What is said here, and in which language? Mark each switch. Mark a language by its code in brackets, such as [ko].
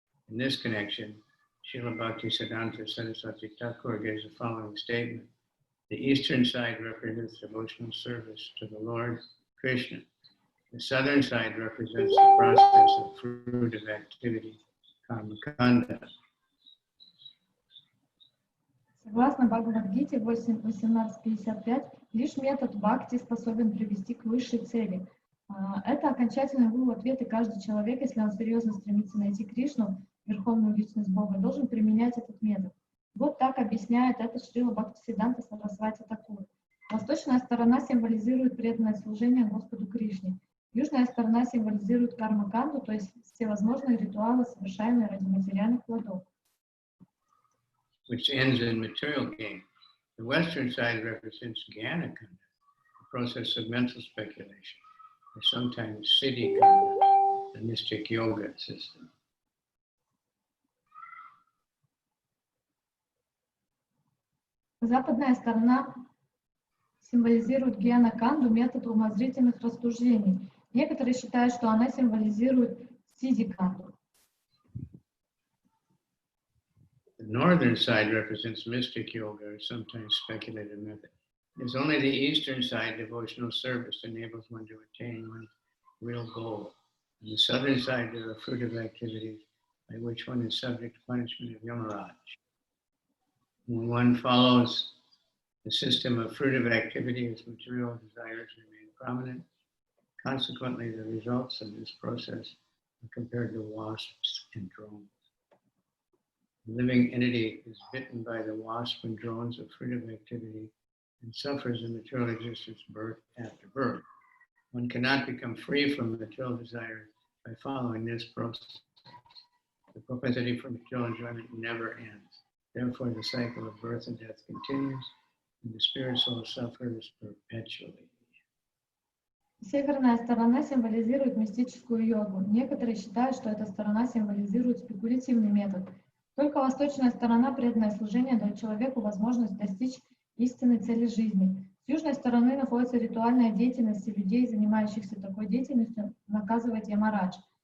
[en] In this connection, Srila Bhaktisiddhanta Saraswati Thakur gives the following statement. The eastern side represents devotional service to the Lord Krishna. The southern side represents the process of fruitive activity, karmakanda. [ru] Согласно Бхагавад-гите 18.55, лишь метод бхакти способен привести к высшей цели. Это окончательный вывод, ответ, и каждый человек, если он серьезно стремится найти Кришну, верховную личность Бога, должен применять этот метод. Вот так объясняет это Шрила Бхактисиддханта Сарасвати Такур. Восточная сторона символизирует преданное служение Господу Кришне. Южная сторона символизирует карма-канду, то есть всевозможные ритуалы, совершаемые ради материальных плодов. [en] Which ends in material gain. The western side represents jnana kanda, the process of mental speculation, or sometimes siddhi kanda, the mystic yoga system. [ru] Западная сторона символизирует гьяна-канду, метод умозрительных рассуждений. Некоторые считают, что она символизирует сидди-канду. [en] The northern side represents mystic yoga, or sometimes speculative method. It's only the eastern side, devotional service, enables one to attain one's real goal. On the southern side, there are fruitive activities by which one is subject to punishment of Yamaraj. When one follows the system of fruitive activity, his material desires remain prominent. Consequently, the results of this process are compared to wasps and drones. The living entity is bitten by the wasp and drones of fruitive activity and suffers in material existence birth after birth. One cannot become free from material desires by following this process. The propensity for material enjoyment never ends. Therefore, the cycle of birth and death continues, and the spirit soul suffers perpetually. [ru] Северная сторона символизирует мистическую йогу. Некоторые считают, что эта сторона символизирует спекулятивный метод. Только восточная сторона, преданное служение, дает человеку возможность достичь истинной цели жизни. С южной стороны находится ритуальная деятельность, и людей, занимающихся такой деятельностью, наказывает Ямарадж.